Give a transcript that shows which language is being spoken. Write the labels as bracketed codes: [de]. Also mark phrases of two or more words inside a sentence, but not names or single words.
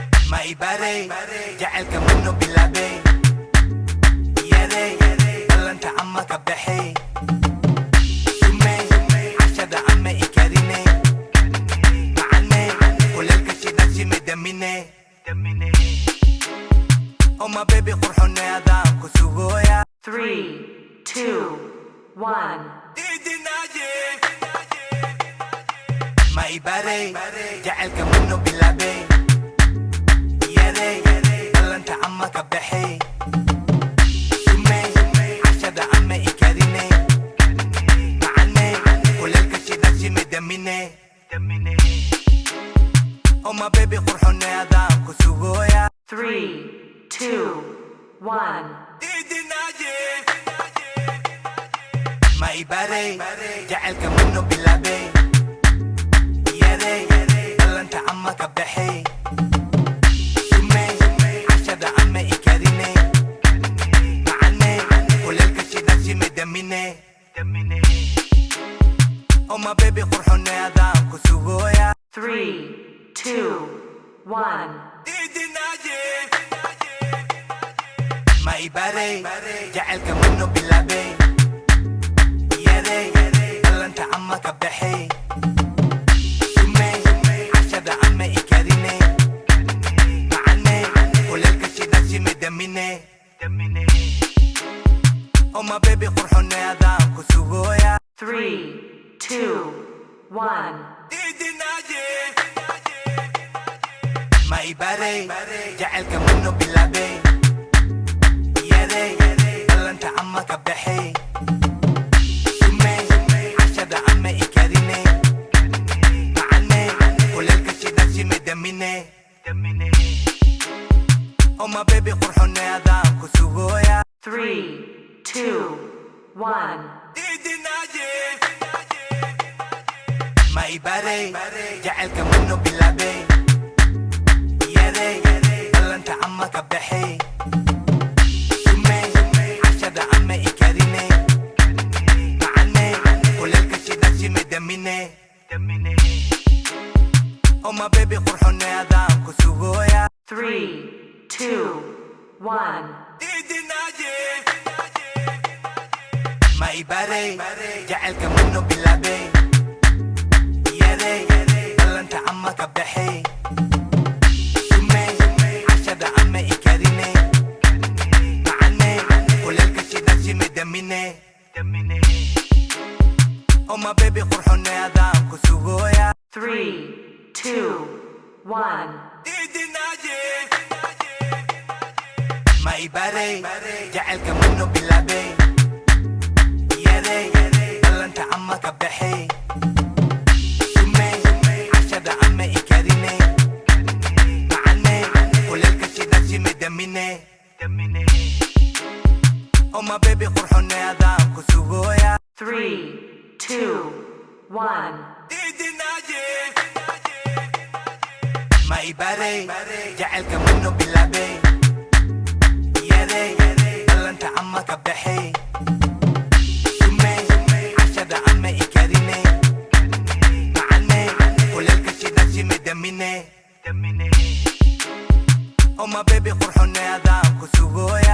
[so] Ma i bare, jacaylka ma noo bilaabay. Yare, ballanta ama ka baxay. Shume, cashada ama i karine. Macane, kulaylka shida shime damine. [en] Oh my baby, [so] qurxoone adaan ku sugooya. [en] Three, two, one. [so] Ma i bare, jacaylka ma noo bilaabay. Yare, ballanta ama ka baxay. Shume, cashada ama i karine. Macane, kulaylka shida shime damine. [en] Oh my baby, [so] qurxoone adaan ku sugooya. [en] Three, two, one. [so] Ma i bare, jacaylka ma noo bilaabay. Yare, ballanta ama ka baxay. Shume, cashada ama i karine. Macane, kulaylka shida shime damine. [en] Oh my baby, [so] qurxoone adaan ku sugooya. [en] Three, two, one. [so] Ma i bare, jacaylka ma noo bilaabay. Yare, ballanta ama ka baxay. Shume, cashada ama i karine. Macane, kulaylka shida shime damine. [en] Oh my baby, [so] qurxoone adaan ku sugooya. [en] Three, two, one. [so] Ma i bare, jacaylka ma noo bilaabay. Yare, ballanta ama ka baxay. Shume, cashada ama i karine. Macane, kulaylka shida shime damine. [en] Oh my baby, [so] qurxoone adaan ku sugooya. [en] Three, two, one. [so] Ma i bare, jacaylka ma noo bilaabay. Yare, ballanta ama ka baxay. Shume, cashada ama i karine. Macane, kulaylka shida shime damine. [en] Oh my baby, [so] qurxoone adaan ku sugooya. [en] Three, two, one. [so] Ma i bare, jacaylka ma noo bilaabay. Yare, ballanta ama ka baxay. Shume, cashada ama i karine. Macane, kulaylka shida shime damine. [en] Oh my baby, [so] qurxoone adaan ku sugooya. [en] Three, two, one. [so] Ma i bare, jacaylka ma noo bilaabay. Yare, ballanta ama ka baxay. Shume, cashada ama i karine. Macane, kulaylka shida shime damine. [en] Oh my baby, [so] qurxoone adaan ku sugooya. [en] Three, two, one. [so] Ma i bare, jacaylka ma noo bilaabay. Yare, ballanta ama ka baxay. Shume, cashada ama i karine. Macane, kulaylka shida shime damine. [en] Oh my baby, [so] qurxoone adaan ku sugooya.